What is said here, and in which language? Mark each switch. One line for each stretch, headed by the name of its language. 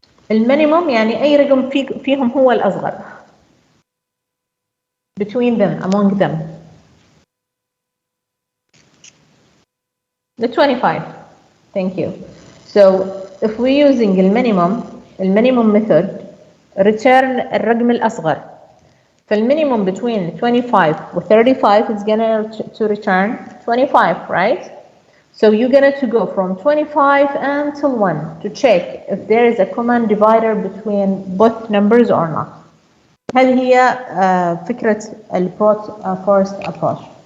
Arabic: المينيموم يعني أي رقم فيهم هو الأصغر.
English: Between them, among them. The 25. Thank you. So if we're using المينيموم method, return الرقم الأصغر. فالمينيموم between 25 و 35 is gonna to return 25, right? So you're gonna to go from 25 until 1 to check if there is a common divider between both numbers or not.
Arabic: هل هي فكرة first approach.